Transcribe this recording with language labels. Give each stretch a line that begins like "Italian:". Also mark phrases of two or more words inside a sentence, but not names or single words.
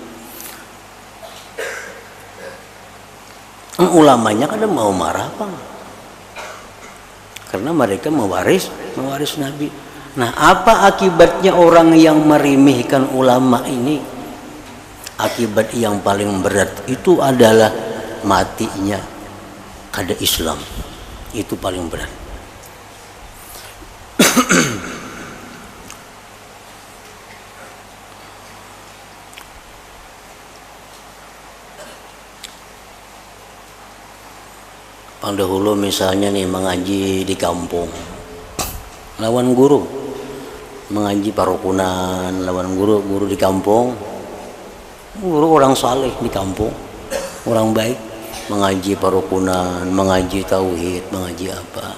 Banjar: Ulamanya kada mau marah apa?
Indonesian: Karena mereka mewaris Nabi. Nah, apa akibatnya orang yang meremehkan ulama ini? Akibat yang paling berat itu adalah matinya kada Islam. Itu paling berat. Dahulu misalnya nih mengaji di kampung, lawan guru, mengaji parukunan, lawan guru di kampung, guru orang saleh di kampung, orang baik, mengaji parukunan, mengaji tauhid, mengaji apa.